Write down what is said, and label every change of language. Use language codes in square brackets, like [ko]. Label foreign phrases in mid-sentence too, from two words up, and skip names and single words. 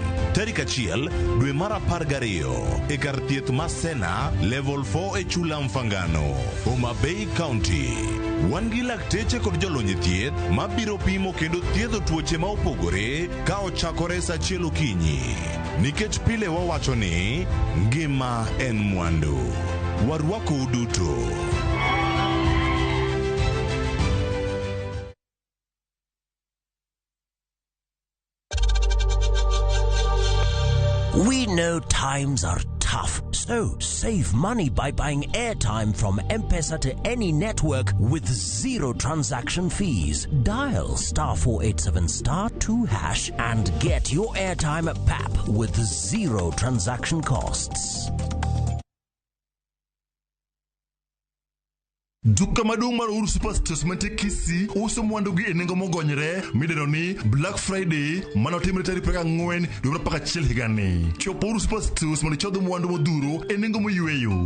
[luo] Tarik 1 dwe mar 12 e kar thieth Masena Level 4 e Chula Mfangano, Homa Bay County. Wan gi lakteche kod jolony thieth mabiro pimo kendo thiedho tuoche ma opogore ka ochakore sa 1 okinyi. Nikech pile wawacho ni ngima en mwandu. Warwako uduto. [en] We know times are tough, so save money by buying airtime from M-Pesa to any network with 0 transaction fees. Dial *487*2# and get your airtime PAP with 0 transaction costs. [luo] Duka madung mar Uhuru Superstores mante Kisii uso mwandu gi enengo mogonyre mideno ni Black Friday manotimre tarik 24 dwe mar 11 higani. Chopo Uhuru Superstores mondo chodho mwandu modhuro enengo moyweyo.